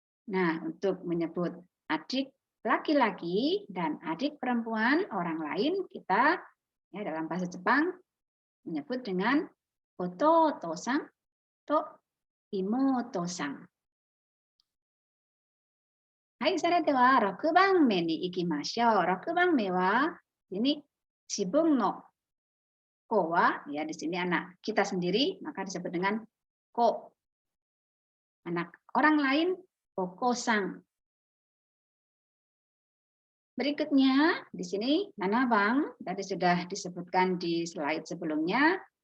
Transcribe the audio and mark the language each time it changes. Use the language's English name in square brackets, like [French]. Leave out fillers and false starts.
[Indonesian] Nah, untuk menyebut adik laki-laki dan adik perempuan orang lain, kita ya, dalam bahasa Jepang menyebut dengan ototo-san atau imoto-san. [Japanese] Hai, それでは6番目に行きましょう。 6番目は [Indonesian] ini [Japanese] 自分の子は, [Indonesian] ya di sini anak kita sendiri, maka disebut dengan ko. Anak orang lain, oko-san. Berikutnya di sini nanabang, tadi sudah disebutkan di slide sebelumnya.